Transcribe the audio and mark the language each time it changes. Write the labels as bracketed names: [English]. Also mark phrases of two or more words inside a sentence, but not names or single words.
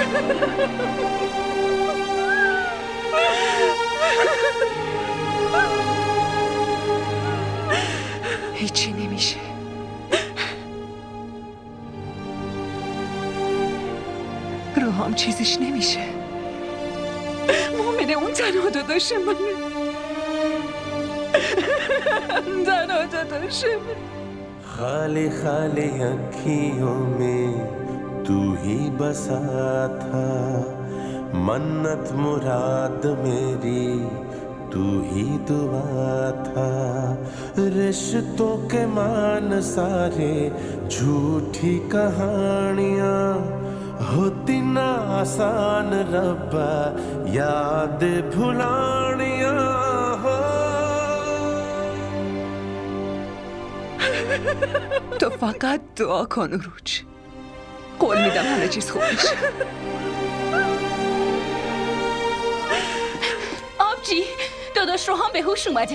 [Persian] هیچی نمیشه. روحام چیزیش نمیشه. مؤمنه اون تنها داداش منه. تنها داداش منه. [Hindi] खाली खाली अखियों में तू ही बसा था मन्नत मुराद मेरी तू ही दुआ था रिश्तों के मान सारे झूठी कहानियाँ होती ना आसान रब्बा याद भुलानियाँ हो [Persian] تو فقط دعا کن اروج. قول میدم همه چیز خوب میشه. آبجی داداش روحام به هوش اومده.